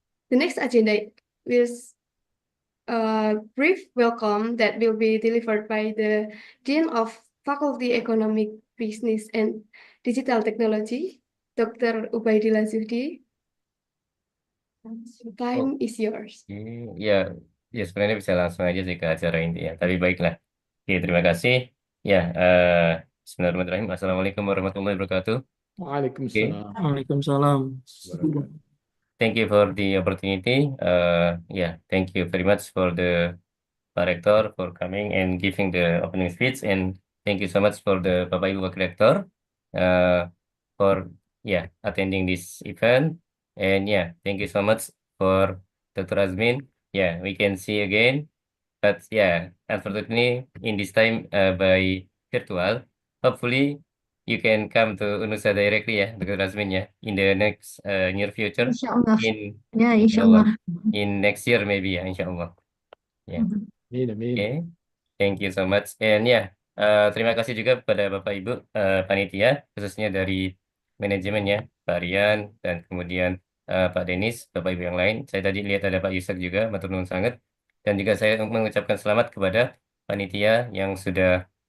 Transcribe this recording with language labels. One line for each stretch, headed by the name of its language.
English: The next agenda is a brief welcome that will be delivered by the Dean of Faculty Economic Business and Digital Technology, Dr. Ubaidillah Zuhdi. Time is yours.
Indonesian: Ya, ya sebenarnya bisa langsung aja sih ke acara inti ya. Tapi baiklah. Oke, terima kasih. Ya, Bismillahirrahmanirrahim. Assalamualaikum warahmatullahi wabarakatuh. Waalaikumsalam. Waalaikumsalam.
English: Thank you for the opportunity. Yeah, thank you very much for the Rector for coming and giving the opening speech, and thank you so much for the Bapak Ibu Wakil Rektor for attending this event, and thank you so much for Dr. Azmin. Yeah, we can see again, but unfortunately in this time by virtual. Hopefully you can come to Unusa directly Dr. Azmin in the next near future.
Indonesian: Insyaallah.
English: In
Indonesian: Ya,
English: Inshallah.
Indonesian: insyaallah.
English: In next year maybe inshallah. Yeah.
Indonesian: Amin, amin.
English: Okay, thank you so much. And
Indonesian: terima kasih juga kepada Bapak Ibu panitia, khususnya dari manajemen Pak Rian dan kemudian Pak Denis, Bapak Ibu yang lain. Saya tadi lihat ada Pak Yusak juga,
Javanese: matur nuwun sangat.
Indonesian: Dan juga saya mengucapkan selamat kepada panitia yang sudah